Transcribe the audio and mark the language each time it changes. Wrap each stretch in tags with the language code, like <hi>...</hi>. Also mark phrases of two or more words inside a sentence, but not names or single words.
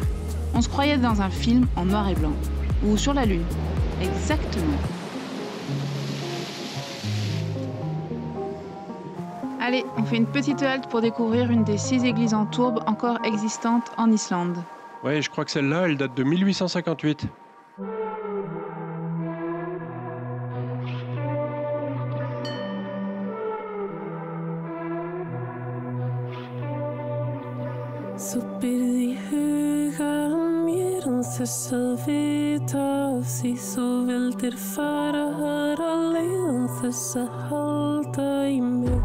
<fr>On se croyait dans un film en noir et blanc. Ou sur la lune. Exactement. Allez, on fait une petite halte pour découvrir une des 6 églises en tourbe encore existantes en Islande. Ouais, je crois que celle-là, elle date de 1858.</fr> <is>Þess að vita af því þú vildir fara aðra leið án þess að halda í mig.</is>